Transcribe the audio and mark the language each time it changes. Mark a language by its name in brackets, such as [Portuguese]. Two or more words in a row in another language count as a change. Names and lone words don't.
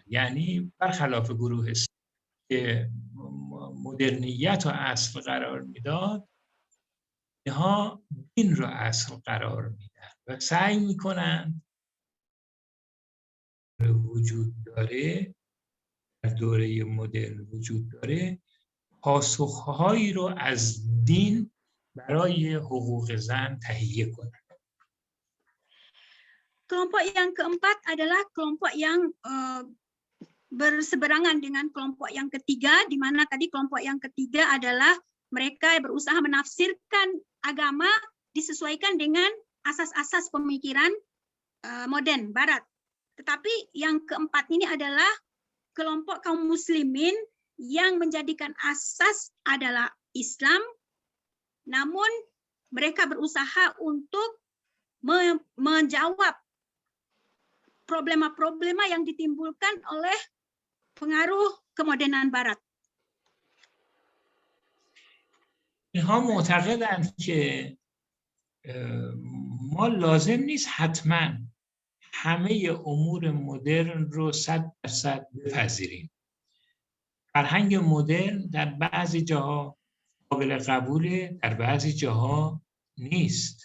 [Persian] یعنی برخلاف گروه که مدرنیت رو اصل قرار میداد، اینها دین رو اصل قرار میدن و سعی میکنن وجود داره، در دوره مدرن وجود داره، پاسخهایی رو از دین برای حقوق زن تهیه کنن. [Indonesian] Kelompok yang keempat adalah kelompok yang berseberangan dengan kelompok yang ketiga, di mana tadi kelompok yang ketiga adalah mereka berusaha menafsirkan agama disesuaikan dengan asas-asas pemikiran modern Barat. Tetapi yang keempat ini adalah kelompok kaum muslimin yang menjadikan asas adalah Islam, namun mereka berusaha untuk menjawab problema-problema yang ditimbulkan oleh pengaruh kemodernan Barat. [Persian] اینها معتقدند که ما لازم نیست همه امور مدرن رو 100% بپذیریم. فرهنگ مدرن در بعضی جاها قابل قبوله، در بعضی جاها نیست.